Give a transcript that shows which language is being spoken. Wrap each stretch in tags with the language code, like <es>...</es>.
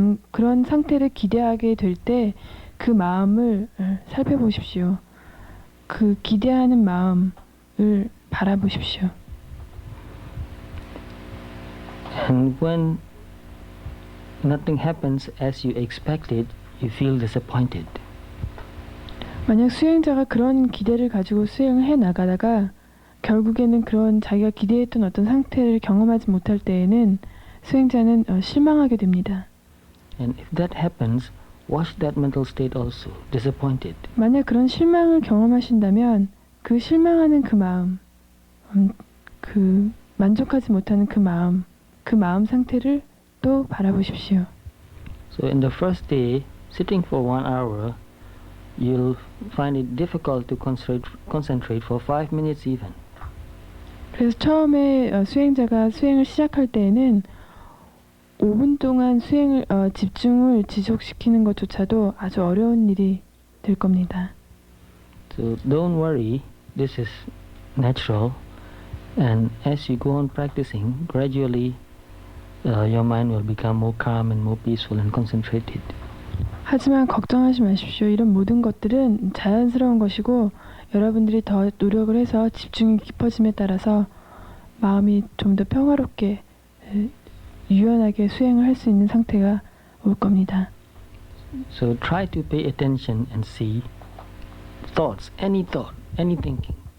<ko>그런 상태를 기대하게 될 때 그 마음을 살펴보십시오. 그 기대하는 마음을 바라보십시오.</ko> <en>And when nothing happens as you expected, you feel disappointed.</en> <ko>만약 수행자가 그런 기대를 가지고 수행을 해 나가다가 결국에는 그런 자기가 기대했던 어떤 상태를 경험하지 못할 때에는 수행자는 실망하게 됩니다.</ko> <en>And if that happens, watch that mental state also, disappointed.</en> <ko>만약 그런 실망을 경험하신다면 그 실망하는 그 마음, 그 만족하지 못하는 그 마음 상태를 또 바라보십시오.</ko> <en>So in the first day, sitting for 1 hour, you'll find it difficult to concentrate for 5 minutes even.</en> <ko>그래서 처음에 수행자가 수행을 시작할 때에는 5분 동안 집중을 지속시키는 것조차도 아주 어려운 일이 될 겁니다.</ko> <en>So don't worry, this is natural, and as you go on practicing, gradually your mind will become more calm and more peaceful and concentrated.</en> <ko>하지만 걱정하지 마십시오. 이런 모든 것들은 자연스러운 것이고 여러분들이 더 노력을 해서 집중이 깊어짐에 따라서 마음이 좀 더 평화롭게 유연하게 수행을 할 수 있는 상태가 올 겁니다.</ko> <en>So try to pay attention and see thoughts, any thinking.</en>